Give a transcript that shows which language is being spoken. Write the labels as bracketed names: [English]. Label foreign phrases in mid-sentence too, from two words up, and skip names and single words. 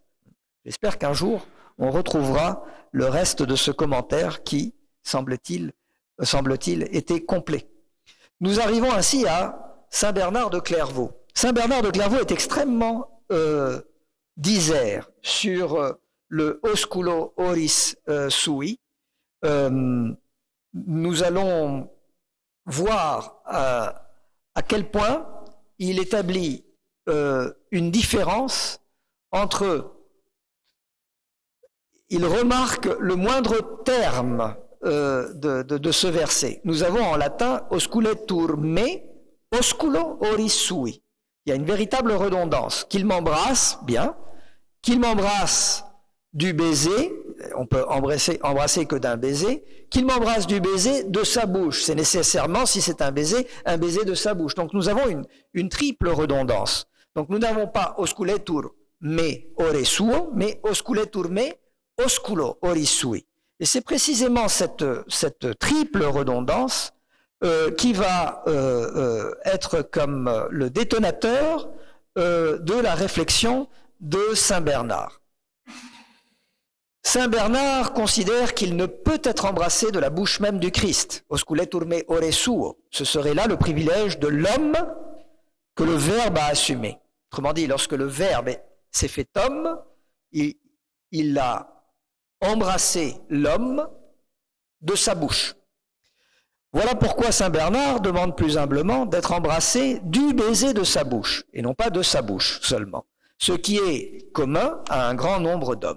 [French] J'espère qu'un jour, on retrouvera le reste de ce commentaire qui, semble-t-il, était complet. Nous arrivons ainsi à Saint Bernard de Clairvaux. Saint Bernard de Clairvaux est extrêmement disert sur le [Latin] osculo oris sui. [French] Nous allons voir à quel point il établit une différence entre... Il remarque le moindre terme de ce verset. Nous avons en latin [Latin] osculetur me, osculo oris sui. [French] Il y a une véritable redondance. Qu'il m'embrasse, bien. Qu'il m'embrasse du baiser, on peut embrasser que d'un baiser. Qu'il m'embrasse du baiser de sa bouche. C'est nécessairement, si c'est un baiser de sa bouche. Donc nous avons une triple redondance. Donc nous n'avons pas [Latin] osculetur me ore suo, mais osculetur me osculo oris sui. [French] Et c'est précisément cette triple redondance qui va être comme le détonateur de la réflexion de Saint Bernard. Saint Bernard considère qu'il ne peut être embrassé de la bouche même du Christ. [Latin] Osculetur me ore suo. [French] Ce serait là le privilège de l'homme que le Verbe a assumé. Autrement dit, lorsque le Verbe s'est fait homme, il a embrasser l'homme de sa bouche. Voilà pourquoi Saint Bernard demande plus humblement d'être embrassé du baiser de sa bouche, et non pas de sa bouche seulement, ce qui est commun à un grand nombre d'hommes.